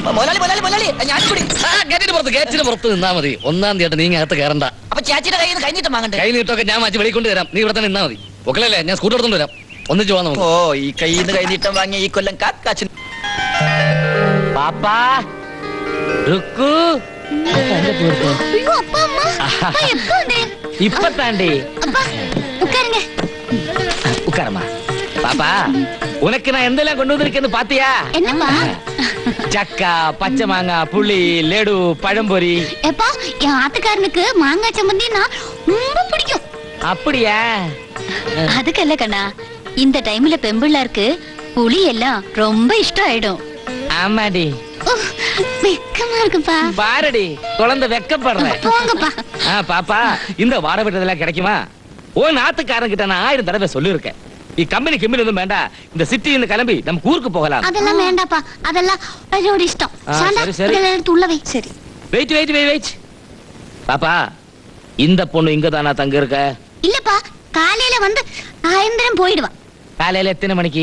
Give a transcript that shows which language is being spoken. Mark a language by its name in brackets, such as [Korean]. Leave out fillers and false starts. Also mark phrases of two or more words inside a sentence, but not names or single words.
[Malayalam] ഗേറ്റിന് പുറത്ത് നിന്നാ മതി. 1-ാം തീയതി നീ അകത്ത് കയറണ്ട. കൈ നീട്ടൊക്കെ ഞാൻ മാറ്റി വെളിക്കൊണ്ട് തരാം. നീ ഇവിടെ തന്നെ നിന്നാ മതി. ഒക്കലല്ലേ? ഞാൻ സ്കൂട്ടർ എടുത്തോണ്ട് വരാം. ഒന്നിച്ച് പോവാൻ നമുക്ക്. ഓ ഈ കയ്യിൽ നിന്ന് കൈനീട്ടം വാങ്ങിയ ഈ കൊല്ലം കാക്കാച്ചൻ. [Tamil] പാപ്പാ ருக்கு. ஐயோ அப்பா அம்மா அப்பா எப்போ வந்தே? [Malayalam] ഇപ്പൊ താണ്ടി [Tamil] அப்பா உட்காருங்க. உட்காரமா. பாப்பா உனக்கு நான் எந்தெல்லாம் கொண்டு வந்திருக்கேன்னு பாத்தியா? என்னப்பா? சக்கா, பச்சை மாங்காய், புளி, லெடு, பழம்பொரி. எப்பா என் ஆத்துக்காரனுக்கு மாங்காய் சம்மந்தினா ரொம்ப பிடிக்கும். அப்படியா? அதுக்கல்ல கண்ணா, இந்த டைம்ல பெம்பிள்ளாருக்கு புளி எல்லாம் ரொம்ப இஷ்டம் ஆயிடும். ஆமாடி. வெக்கமா இருக்குப்பா. பாரடி குழந்தை வெக்கப்படுறேன். போங்கப்பா. பாப்பா இந்த வார விட்டதெல்லாம் கிடைக்குமா? ஓ நாத்துக்காரன் கிட்ட நான் 1000 தடவை சொல்லிருக்கேன். [Malayalam] ഈ കമ്പനി കിമ്മിനൊന്നും വേണ്ട. [Tamil] இந்த சிட்டின்னு கிளம்பி நம்ம ஊருக்கு போகலாம். அதெல்லாம் வேண்டாப்பா, அதெல்லாம் அவரோட இஷ்டம். சாந்தா இதெல்லாம் எடுத்து உள்ள வை. சரி. வெயிட். பாப்பா இந்த பொண்ணு இங்க தானா தங்க இருக்க? இல்லப்பா, காலையில வந்து சாயந்தரம் போயிடுவா. காலையில எத்தனை மணிக்கு?